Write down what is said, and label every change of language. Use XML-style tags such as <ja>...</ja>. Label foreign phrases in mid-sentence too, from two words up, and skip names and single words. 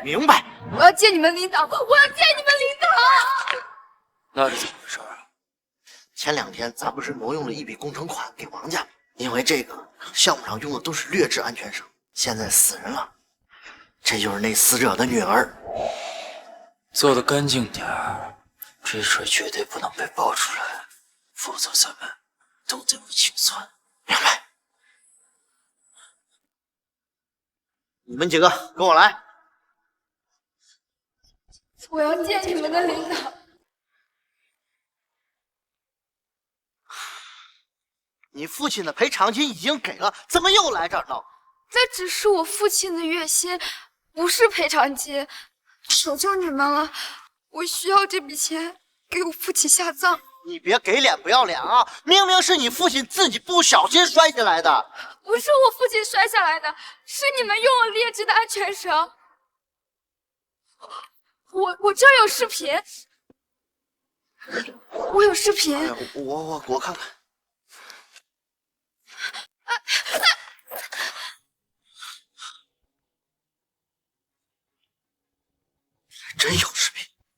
<zh>明白。我要見你們領導，我要見你們領導！那是怎麼回事啊？前2天咱不是挪用了一筆工程款給王家，因為這個項目上用的都是劣質安全繩，現在死人了，這就是那死者的女兒。做得乾淨點兒，這事絕對不能被爆出來，否則咱們都得不清算。明白。你們幾個跟我來。我要見你們的領導。你父親的賠償金已經給了，怎麼又來這兒鬧？這只是我父親的月薪，不是賠償金。求求你們了，我需要這筆錢給我父親下葬。你別給臉不要臉啊！明明是你父親自己不小心摔下來的。不是我父親摔下來的，是你們用了劣質的安全繩。我這有視頻，我有視頻。哎、我看看。真有視頻。</zh>